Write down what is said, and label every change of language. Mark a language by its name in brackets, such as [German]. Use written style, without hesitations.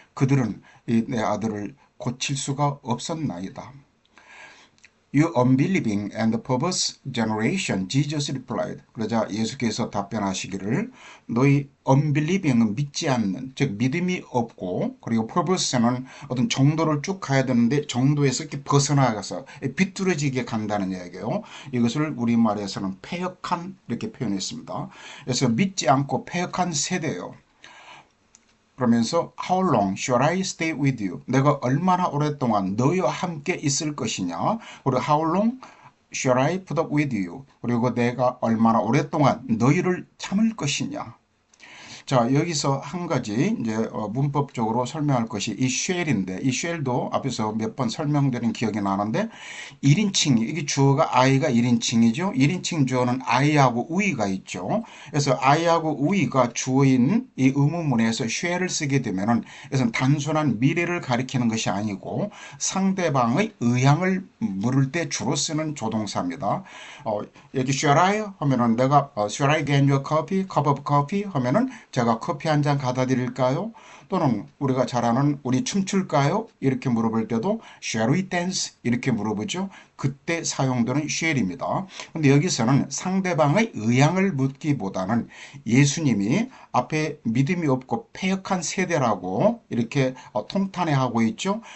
[Korean] 그들은 내 아들을 고칠 수가 없었나이다. [English] You unbelieving and perverse generation, Jesus replied. [Korean] 그러자 예수께서 답변하시기를 너희 unbelieving은 믿지 않는, 즉 믿음이 없고 그리고 perverse는 어떤 정도를 쭉 가야 되는데 정도에서 이렇게 벗어나가서 비뚤어지게 간다는 이야기예요. 이것을 우리말에서는 패역한 이렇게 표현했습니다. 그래서 믿지 않고 패역한 세대예요. 그러면서 [English] How long shall I stay with you? [Korean] 내가 얼마나 오랫동안 너희와 함께 있을 것이냐? 그리고 [English] How long shall I put up with you? [Korean] 그리고 내가 얼마나 오랫동안 너희를 참을 것이냐? 자, 여기서 한 가지 이제 문법적으로 설명할 것이 이 shall인데 이 shall도 앞에서 몇 번 설명드린 기억이 나는데 1인칭이 이게 주어가 I가 1인칭이죠. 1인칭 주어는 I하고 we가 있죠. 그래서 I하고 we가 주어인 이 의문문에서 shall을 쓰게 되면은 이것은 단순한 미래를 가리키는 것이 아니고 상대방의 의향을 물을 때 주로 쓰는 조동사입니다. 여기 [English] shall I [Korean] 하면은 내가 [English] shall I get you a coffee? cup of coffee? [Korean] 하면은 제가 커피 한 잔 갖다 드릴까요? 또는 우리가 잘 아는 우리 춤출까요? 이렇게 물어볼 때도 [English] shall we dance? [Korean] 이렇게 물어보죠. 그때 사용되는 shall입니다. 근데 여기서는 상대방의 의향을 묻기보다는 예수님이 앞에 믿음이 없고 패역한 세대라고 이렇게 통탄해하고 있죠.